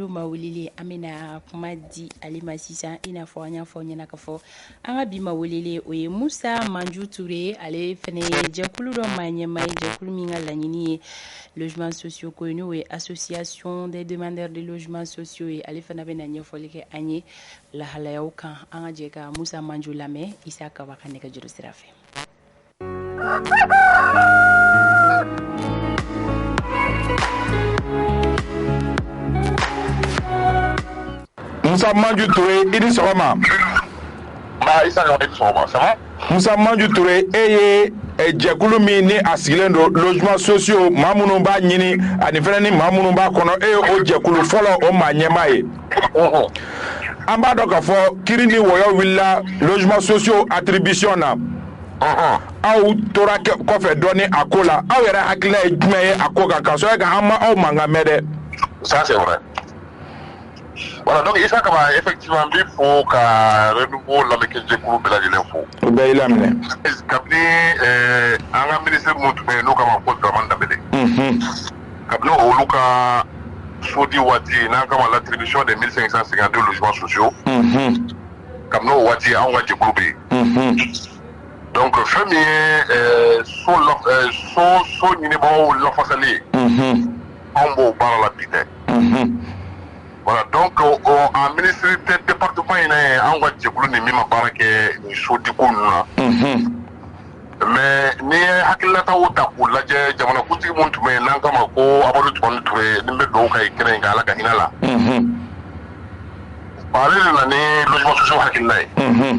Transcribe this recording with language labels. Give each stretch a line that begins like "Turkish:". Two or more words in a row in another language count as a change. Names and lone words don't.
Bambara: jɛkulu ma weleli an bɛna kuma di ale ma sisan i n'a fɔ an y'a fɔ ɲɛna k'a fɔ an ka bi ma weleli o ye Musa Manju Ture ale fɛnɛ ye jɛkulu dɔ maa ɲɛmaa ye jɛkulu min ka laɲini ye
French: logements sociaux
Bambara: ko ye n'o ye
French: association des demandeurs de logements sociaux
Bambara: ye ale fana bɛna ɲɛfɔli kɛ an ye lahalayaw kan an ka jɛ ka Musa Manju lamɛn Isa Kaba ka nɛgɛjuru sira fɛ. Musa Manju Ture, idi sɔgɔma. Isa ka sɔgɔma,
French: ça va?
Bambara: Musa Manju Ture, e ye jɛkulu min ni a sigilen don
French: logements sociaux
Bambara: maa minnu b'a ɲini ani fɛnɛ ni maa minnu b'a kɔnɔ e ye o jɛkulu fɔlɔ o maa ɲɛmaa ye. An b'a dɔn k'a fɔ kiri ni wɔyɔ wulila
French: logements sociaux attribution
Bambara: na. Aw tora kɔfɛ dɔɔni a ko la aw yɛrɛ hakilina ye jumɛn ye a ko kan k'a sɔrɔ ka an ma aw mankan mɛn dɛ.
French: Ça c'est vrai. Voilà, donc
Bambara: Isa Kaba effectivement bi fo ka renouveau lamɛkɛ jɛkulu bɛɛ lajɛlen fo. O bɛɛ y'i laminɛ. Kabini an ka ministre minnu tun bɛ yen n'o kama ko Dramane Danbele. Kabini olu ka so di waati n'an kama
French: l'attribution des 1552 logements sociaux.
Bambara: Kabini o waati anw ka jɛkulu bɛ yen. Donc fɛn min ye so ɲinibagaw lafasali ye. Anw b'o baara la bi tɛ.
French: Voilà, donc en ministre de département
Bambara: in na an ka jɛkulu ni min ma baara kɛ ni so di ko ninnu na. Mais ni ye hakilinataw ta k'u lajɛ jamanakuntigi minnu tun bɛ yen n'an kama ko Amadu Tumani Ture ni bɛ dugawu kɛ kɛnɛ in kan Ala ka hinɛ la. Ale de nana ni
French: logements sociaux
Bambara: hakilina ye.